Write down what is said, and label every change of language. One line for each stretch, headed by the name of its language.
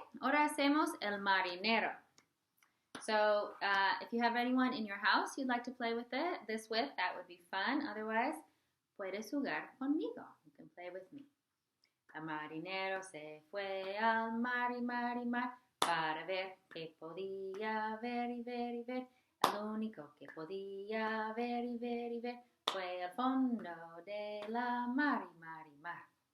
Spanish: Ahora hacemos el marinero.
English: So, if you have anyone in your house you'd like to play with this with, that would be fun. Otherwise,
Spanish: puedes jugar conmigo.
English: You can play with me.
Spanish: El marinero se fue al mar y mar y mar para ver qué podía ver y ver y ver. El único que podía ver y ver y ver fue el fondo de la mar y mar y mar.